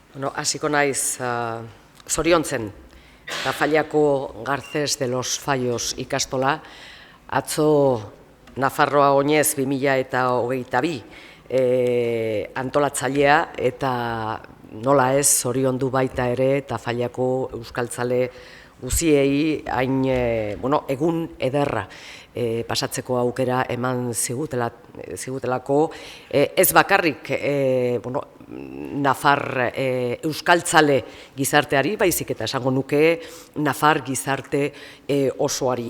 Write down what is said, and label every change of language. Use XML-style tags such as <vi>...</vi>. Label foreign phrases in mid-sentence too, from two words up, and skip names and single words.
<eu>Hasiko naiz zoriontzen, Tafallako Garces de los Fallos ikastola, atzo Nafarroa Oinez 2022 antolatzailea eta nola ez zoriondu baita ere Tafallako euskaltzale guziei hain egun ederra pasatzeko aukera eman zigutelako, ez bakarrik Nafar euskaltzale gizarteari, baizik eta esango nuke Nafar gizarte osoari.</eu>